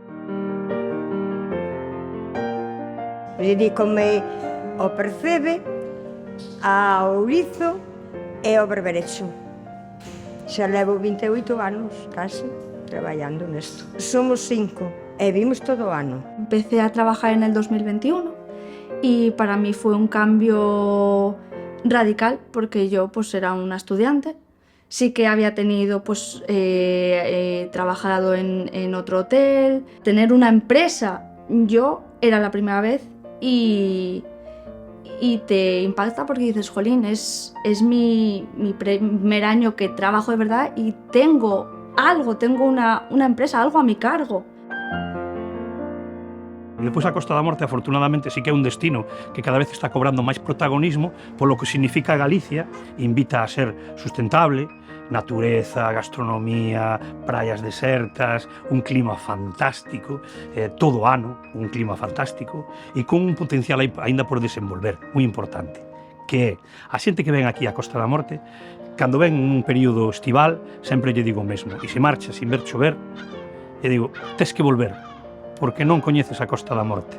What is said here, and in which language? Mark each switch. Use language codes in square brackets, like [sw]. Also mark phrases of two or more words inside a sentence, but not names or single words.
[gl] Dedícome ao percebe, ao ourizo e ao berberecho. Xa levo 28 anos, casi, traballando nesto. Somos 5 e vimos todo o ano. [es] Empecé a trabajar en el 2021 y para mí fue un cambio radical porque yo pues era una estudiante. Sí que había tenido pues trabajado en otro hotel, tener una empresa. Yo era la primera vez y te impacta porque dices, jolín, es mi primer año que trabajo de verdad y tengo una empresa, algo a mi cargo. [gl] Despois a Costa da Morte, afortunadamente, sí que é un destino que cada vez está cobrando máis protagonismo polo que significa Galicia, invita a ser sustentable, natureza, gastronomía, praias desertas, un clima fantástico, todo ano, un clima fantástico, e con un potencial aínda por desenvolver, moi importante, que é a xente que ven aquí a Costa da Morte, cando ven un período estival, sempre lle digo o mesmo, e se marcha sin ver chover, lle digo, tes que volver, porque non coñeces a Costa da Morte.